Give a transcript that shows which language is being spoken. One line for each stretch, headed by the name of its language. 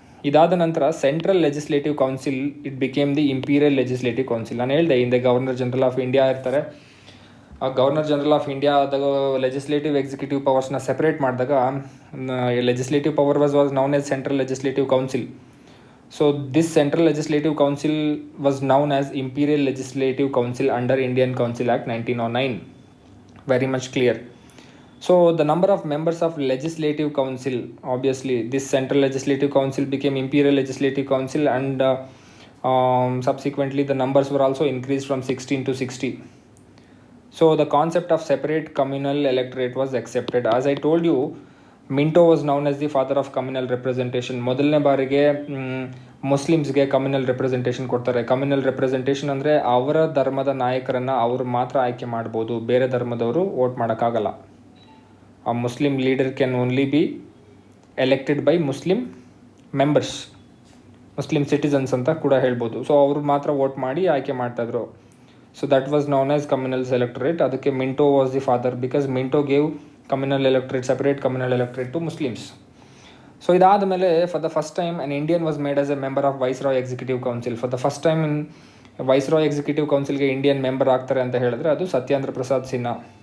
Kannada: ಇದಾದ ನಂತರ
English: Central Legislative Council it became the Imperial Legislative Council.
Kannada: ನಾನು ಹೇಳಿದೆ ಹಿಂದೆ ಗವರ್ನರ್ ಜನರಲ್ ಆಫ್ ಇಂಡಿಯಾ ಇರ್ತಾರೆ. ಆ ಗವರ್ನರ್ ಜನರಲ್ ಆಫ್ ಇಂಡಿಯಾದ ಲೆಜಿಸ್ಲೇಟಿವ್ ಎಕ್ಸಿಕ್ಯೂಟಿವ್ ಪವರ್ಸ್ನ ಸೆಪ್ರೇಟ್ ಮಾಡಿದಾಗ
English: Legislative power was known as Central Legislative Council. So this Central Legislative Council was known as Imperial Legislative Council under Indian Council Act 1909. Very much clear. So the number of members of Legislative Council, obviously this Central Legislative Council became Imperial Legislative Council, and subsequently the numbers were also increased from 16 to 60. So the concept of separate communal electorate was accepted. As I told you, Minto was known as the father of communal representation.
Kannada: ಮೊದಲನೇ ಬಾರಿಗೆ ಮುಸ್ಲಿಮ್ಸ್ಗೆ communal representation ಕೊಡ್ತಾರೆ. Communal representation ಅಂದರೆ ಅವರ ಧರ್ಮದ ನಾಯಕರನ್ನು ಅವರು ಮಾತ್ರ ಆಯ್ಕೆ ಮಾಡ್ಬೋದು, ಬೇರೆ ಧರ್ಮದವರು ವೋಟ್ ಮಾಡೋಕ್ಕಾಗಲ್ಲ.
English: ಆ Muslim leader can only be elected by Muslim members, Muslim citizens
Kannada: ಅಂತ ಕೂಡ ಹೇಳ್ಬೋದು. ಸೊ ಅವರು ಮಾತ್ರ ವೋಟ್ ಮಾಡಿ ಆಯ್ಕೆ ಮಾಡ್ತಾಯಿದ್ರು.
English: So that was known as communals electorate. ಅದಕ್ಕೆ Minto was the father because Minto gave communal electorate, separate communal electorate to Muslims. So
Kannada: ಇದಾದ ಮೇಲೆ
English: for the first time an Indian was made as a member of Viceroy Executive Council. For the first time in
Kannada: Viceroy Executive Councilಗೆ Indian member ಆಗ್ತಾರೆ ಅಂತ ಹೇಳಿದ್ರೆ ಅದು ಸತ್ಯೇಂದ್ರ ಪ್ರಸಾದ್ ಸಿನ್ಹಾ.